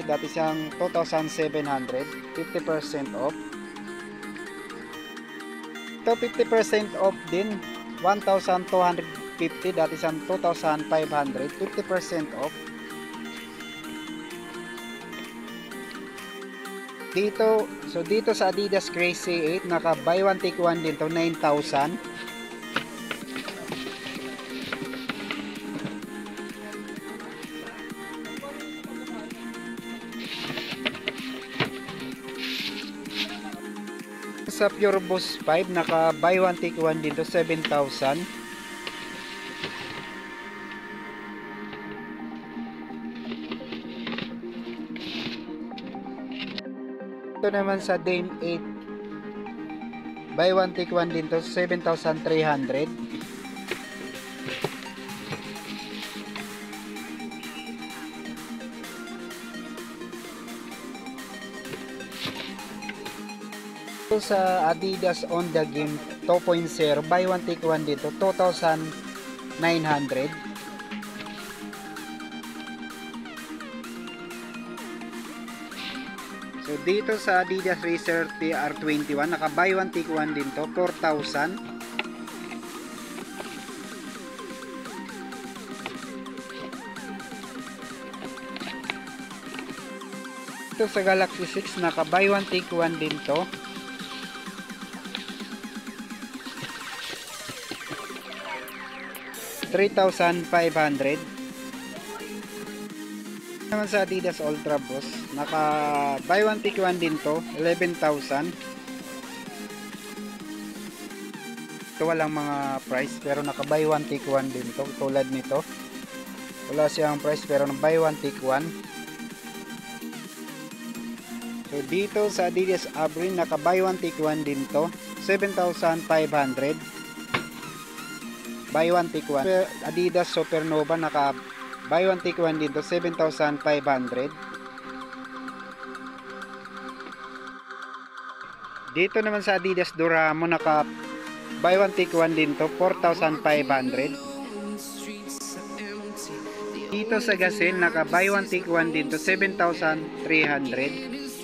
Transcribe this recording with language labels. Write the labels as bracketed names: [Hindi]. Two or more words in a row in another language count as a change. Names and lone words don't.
[Filipino] Dati siyang 2,700. 50% off. Ito 50% off din, 1,250. Dati siyang 2,500. 50% off. Dito, so dito sa Adidas Crazy 8 naka [English] buy one take one [Filipino] din to, 9,000. Sa Pure Boost 5 naka [English] buy one take one [Filipino] din to, 7,000. Ito naman sa Dame 8 [English] buy one take one [Filipino] din to, 7,300. Sa Adidas On The Game 2.0 [English] buy one take one [Filipino] dito, 2,900. So dito sa Adidas Racer TR21 naka [English] buy one take one [Filipino] din to, 4,000. Dito sa Galaxy 6 naka [English] buy one take one [Filipino] din to, 3,500. Naman sa Adidas Ultra Boost naka [English] buy one take one [Filipino] din to, 11,000. Ito walang mga price pero naka [English] buy one take one [Filipino] din to, tulad nito. Wala siyang price pero [English] buy one take one. [Filipino] So dito sa Adidas Abrin naka [English] buy one take one [Filipino] din to, 7,500. [English] Buy one take one. [Filipino] Adidas Supernova naka [English] buy one take one [Filipino] dito, 7,500. Dito naman sa Adidas Duramo naka [English] buy one take one [Filipino] din to, 4,500. Dito sa Gazelle naka [English] buy one take one [Filipino] din to, 7,300.